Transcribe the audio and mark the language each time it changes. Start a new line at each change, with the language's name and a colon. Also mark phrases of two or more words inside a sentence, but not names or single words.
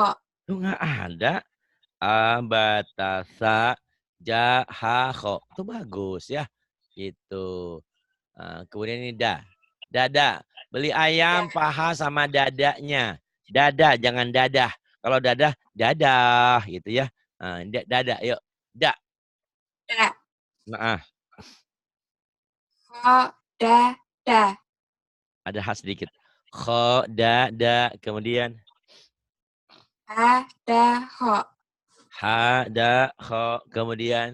Indonesian: Itu nggak ada. Abatasa jahaho. Itu bagus ya. Itu. Kemudian ini dada. Beli ayam paha sama dadanya. Dada, jangan dadah. Kalau dadah, dadah gitu ya. Dada, yuk. Da. Da. Nah, Dada. ada khas sedikit. Da, kemudian Hadaho. kemudian